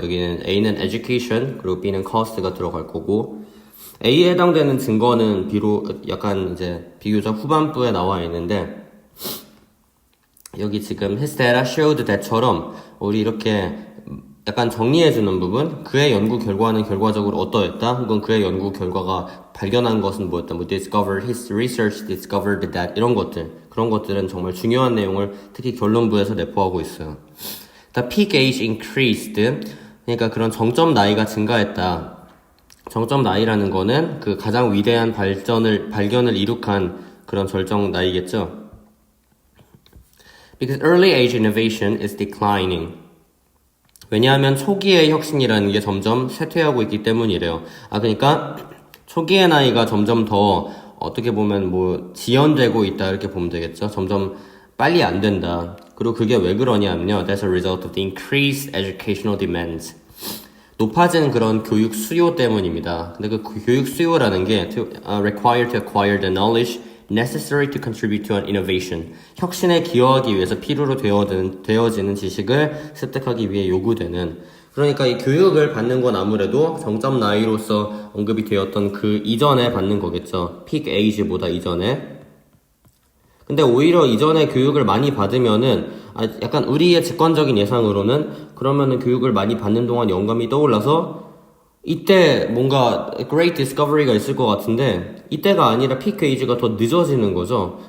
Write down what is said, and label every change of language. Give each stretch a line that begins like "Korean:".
Korean: 여기는 A는 education 그리고 B는 cost가 들어갈 거고 A에 해당되는 증거는 약간 이제 비교적 후반부에 나와 있는데 여기 지금
English: his data showed that
Korean: 처럼 우리 이렇게 약간 정리해주는 부분 그의 연구 결과는 결과적으로 어떠했다 혹은 그의 연구 결과가 발견한 것은 뭐였다
English: his research discovered that
Korean: 이런 것들 그런 것들은 정말 중요한 내용을 특히 결론부에서 내포하고 있어요.
English: The peak age increased
Korean: 그러니까 그런 정점 나이가 증가했다. 정점 나이라는 거는 그 가장 위대한 발견을 이룩한 그런 절정 나이겠죠.
English: Because early age innovation is declining.
Korean: 왜냐하면 초기의 혁신이라는 게 점점 쇠퇴하고 있기 때문이래요. 그러니까 초기의 나이가 점점 더 어떻게 보면 지연되고 있다 이렇게 보면 되겠죠. 점점 빨리 안 된다. 그리고 그게 왜 그러냐면요.
English: That's a result of the increased educational demands.
Korean: 높아진 그런 교육 수요 때문입니다. 근데 그 교육 수요라는 게
English: required to acquire the knowledge necessary to contribute to an innovation.
Korean: 혁신에 기여하기 위해서 필요로 되어지는 지식을 습득하기 위해 요구되는. 그러니까 이 교육을 받는 건 아무래도 정점 나이로서 언급이 되었던 그 이전에 받는 거겠죠. peak age보다 이전에. 근데 오히려 이전에 교육을 많이 받으면은 약간 우리의 직관적인 예상으로는 그러면은 교육을 많이 받는 동안 영감이 떠올라서 이때 뭔가
English: great discovery
Korean: 가 있을 것 같은데 이때가 아니라 peak age가 더 늦어지는 거죠.